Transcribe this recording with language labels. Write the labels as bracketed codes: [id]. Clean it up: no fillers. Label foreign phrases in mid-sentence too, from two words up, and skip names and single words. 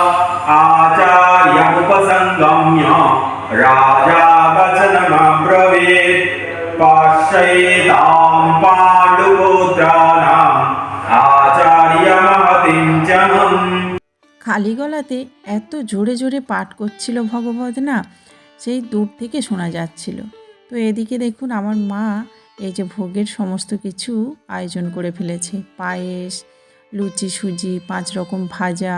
[sa] आचार्यमुपसङ्गम्य राजा वचनमब्रवीत् पश्येतां पाण्डुपुत्राणाम् आचार्यमहतिं च मम। [bn] খালি গলাতে এত জোরে জোরে পাঠ করছিল ভগবত না, সেই দূর থেকে শোনা যাচ্ছিল। তো এদিকে দেখুন আমার মা এই যে ভোগের সমস্ত কিছু আয়োজন করে ফেলেছে, পায়েস, লুচি, সুজি, 5 রকম ভাজা।